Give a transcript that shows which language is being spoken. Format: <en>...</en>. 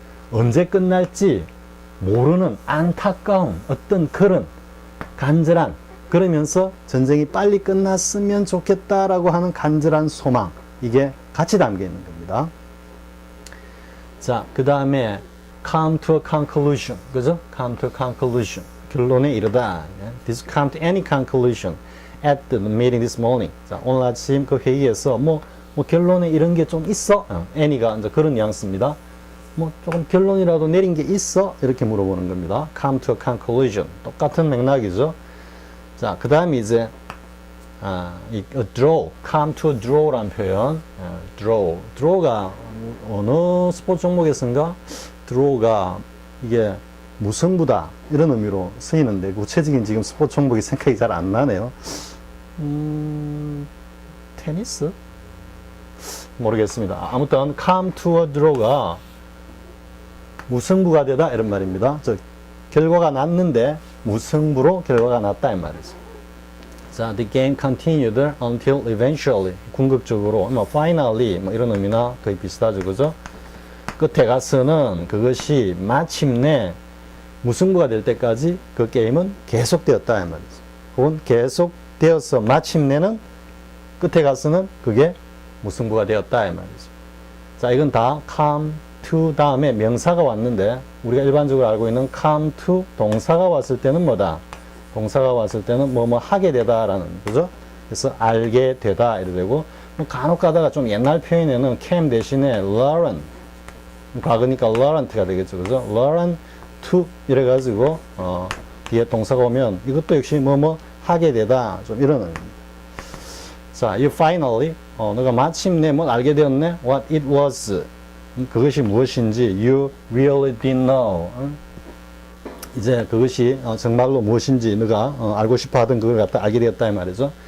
<ko>언제 끝날지 모르는 안타까움, 어떤 그런 간절한, 그러면서 전쟁이 빨리 끝났으면 좋겠다라고 하는 간절한 소망, 이게 같이 담겨 있는 겁니다. 자, 그 다음에 come to a conclusion, 그죠?</ko> <en>come to a conclusion, 결론에 이르다. Did you come to any conclusion at the meeting this morning?</en> <ko>자, 오늘 아침 그 회의에서 뭐 결론에 이런 게 좀 있어? any가 이제 그런 뉘앙스입니다. 뭐 조금 결론이라도 내린 게 있어? 이렇게 물어보는 겁니다.</ko> <en>come to a conclusion. 똑같은 맥락이죠.</en> <ko>자, 그 다음에 이제 이 draw, come to a draw 라는 표현. draw가 어느 스포츠 종목에서인가? draw가 이게 무승부다 이런 의미로 쓰이는데 구체적인 지금 스포츠 종목이 생각이 잘 안 나네요. 테니스? 모르겠습니다. 아무튼 come to a draw 가 무승부가 되다 이런 말입니다. 즉 결과가 났는데 무승부로 결과가 났다 이 말이죠.</ko> <en>자, the game continued until eventually.</en> <ko>궁극적으로, 뭐 finally 뭐 이런 의미나 거의 비슷하죠, 그죠? 끝에 가서는 그것이 마침내 무승부가 될 때까지 그 게임은 계속되었다 이 말이죠. 혹은 계속되어서 마침내는 끝에 가서는 그게 무승부가 되었다 이 말이죠. 자, 이건 다 come to 다음에 명사가 왔는데 우리가 일반적으로 알고 있는 come to 동사가 왔을 때는 뭐다? 동사가 왔을 때는 뭐뭐 하게 되다라는 거죠. 그래서 알게 되다 이래 되고 뭐 간혹 가다가 좀 옛날 표현에는 came 대신에 learn 과거니까 learned가 되겠죠. 그죠? learn to 이래 가지고 뒤에 동사가 오면 이것도 역시 뭐뭐 하게 되다 좀 이런 의미입니다. 자, you finally 너가 마침내 뭘 알게 되었네.</ko> <en>what it was 그것이 무엇인지 you really didn't know.</en> <ko>이제 그것이 정말로 무엇인지 너가 알고 싶어 하던 그걸 갖다 알게 되었다 이 말이죠.</ko>